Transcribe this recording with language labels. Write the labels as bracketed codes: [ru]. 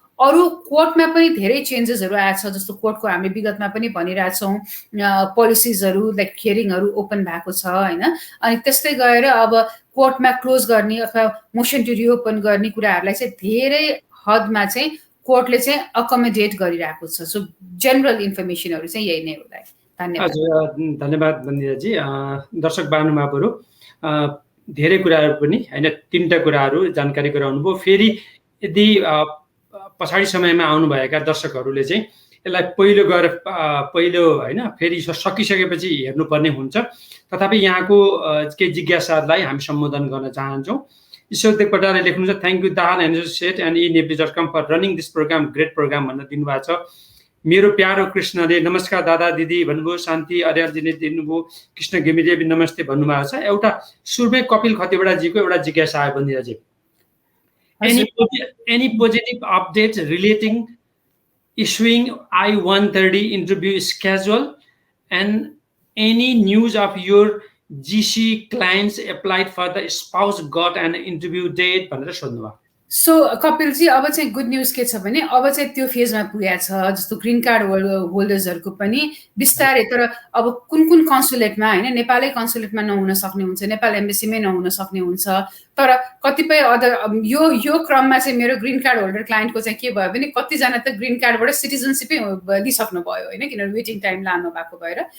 [ne] अरू कोर्टमा पनि धेरै चेन्जेसहरू आएछ, जस्तो कोर्टको हामी विगतमा पनि भनिरहेछौँ पोलिसिजहरू लाइक हियरिङहरू ओपन भएको छ होइन। अनि त्यस्तै गएर अब कोर्टमा क्लोज गर्ने अथवा मोसन टु रिओपन गर्ने कुराहरूलाई चाहिँ धेरै हदमा चाहिँ कोर्टले चाहिँ अकोमोडेट गरिरहेको छ। सो जेनरल इन्फर्मेसनहरू चाहिँ यही नै होला। धन्यवाद। हजुर धन्यवाद बन्दिराजी। दर्शक महानुभावहरू धेरै कुराहरू पनि होइन 3टा कुराहरू जानकारी गराउनु भयो। फेरि यदि पछाडि समयमा आउनुभएका दर्शकहरूले चाहिँ यसलाई पहिलो गएर पहिलो होइन फेरि सकिसकेपछि हेर्नुपर्ने हुन्छ। तथापि यहाँको केही जिज्ञासाहरूलाई हामी सम्बोधन गर्न चाहन्छौँ। ईश्वरदेव पटाले लेख्नुहुन्छ [en] thank you Dahal and set and eNews.com for running this program, great program [ne] भनेर दिनुभएको छ। मेरो प्यारो कृष्णले नमस्कार दादा दिदी भन्नुभयो। शान्ति अर्यालजीले दिनुभयो कृष्ण घिमिरे नमस्ते भन्नुभएको छ। एउटा सुरुमै कपिल खतिवडाजीको एउटा जिज्ञासा आयो बन्दिराजी, [en] any positive updates relating issuing I-130 interview schedule and any news of your GC clients applied for the spouse got an interview date [ne] भनेर सोध्नुभयो। सो कपिलजी अब चाहिँ गुड न्युज के छ भने अब चाहिँ त्यो फेजमा पुगेको छ, जस्तो ग्रिन कार्ड होल्डर्सहरूको पनि बिस्तारै, तर अब कुन कुन कन्सुलेटमा होइन, नेपालै कन्सुलेटमा नहुन सक्ने हुन्छ, नेपाल एम्बेसीमै नहुन सक्ने हुन्छ, तर कतिपय अदर यो क्रममा चाहिँ मेरो ग्रिन कार्ड होल्डर क्लाइन्टको चाहिँ के भयो भने कतिजना त ग्रिन कार्डबाट सिटिजनसिपै लिइसक्नु भयो होइन, किनभने वेटिङ टाइम लानु भएको भएर।